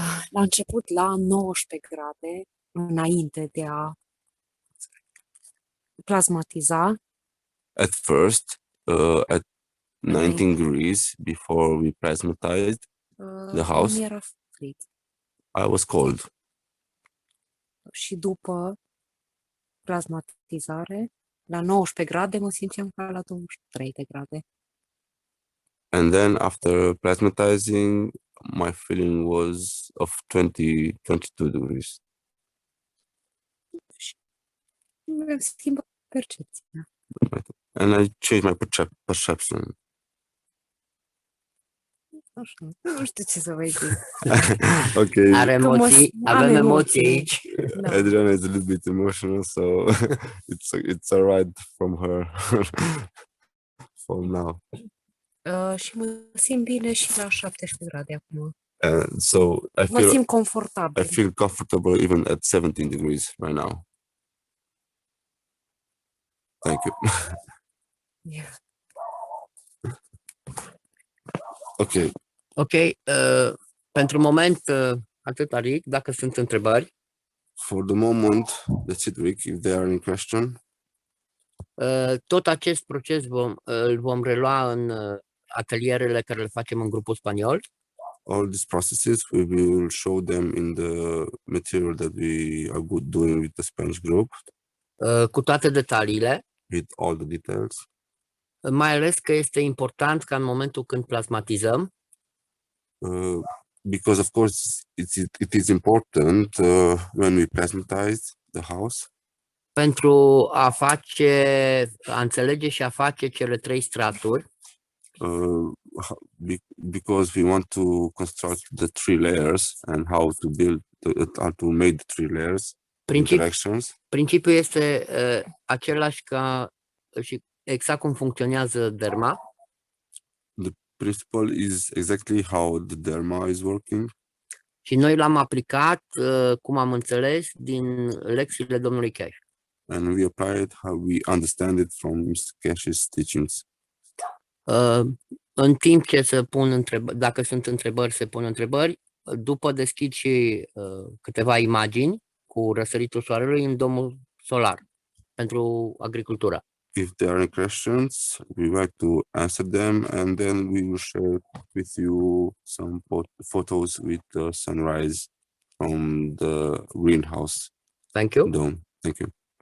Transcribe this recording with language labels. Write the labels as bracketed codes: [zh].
[ro] La început la 19 grade, înainte de a plasmatiza, [en] At first, at 19 degrees before we plasmatized the house, [ro] mi-era frig. [en] I was cold. [ro] Și după plasmatizare, la 19 grade mă simțeam ca la 23 de grade. [en] And then after plasmatizing, my feeling was of 22 degrees. [ro] Mi-am schimbat percepția. [en] And I changed my perception. [ro] Așa, nu știu ce să vă zic. [en] Okay, [ro] Are Că mă emoții, am avem emoții emoții. aici. Da. [en] Adriana is a little bit emotional, so it's alright from her for now. [ro] Și mă simt bine și la 17 grade acum. [en] So [ro] Mă simt confortabil. [en] I feel comfortable even at 17 degrees right now. Thank you. Yeah. Okay. [ro] Ok, pentru moment atât, Rick, dacă sunt întrebări. [en] For the moment, that's it, Rick. If there are any question, [ro] Tot acest proces îl vom relua în atelierele care le facem în grupul spaniol. [en] all these processes, we will show them in the material that we are doing with the Spanish group, [ro] Cu toate detaliile, [en] with all the details. [ro] mai ales că este important ca în momentul când plasmatizăm, [en] Because of course it is important when we plasmatize the house [ro] pentru a înțelege și a face cele 3 straturi, [en] because we want to construct the 3 layers and how to make the 3 layers interactions. [ro] Principiul este același ca și exact cum funcționează derma. [en] The principle is exactly how the derma is working. [ro] Și noi l-am aplicat, cum am înțeles, din lecțiile domnului Cash. [en] And we apply it how we understand it from Mr. Cash's teachings. [ro] În timp ce se pun întrebări, dacă sunt întrebări, se pun întrebări. După deschid și câteva imagini cu răsăritul soarelui în domul solar pentru agricultură. [en] If there are any questions, we would like to answer them, and then we will share with you some photos with the sunrise from the greenhouse Thank you. dome. Thank you.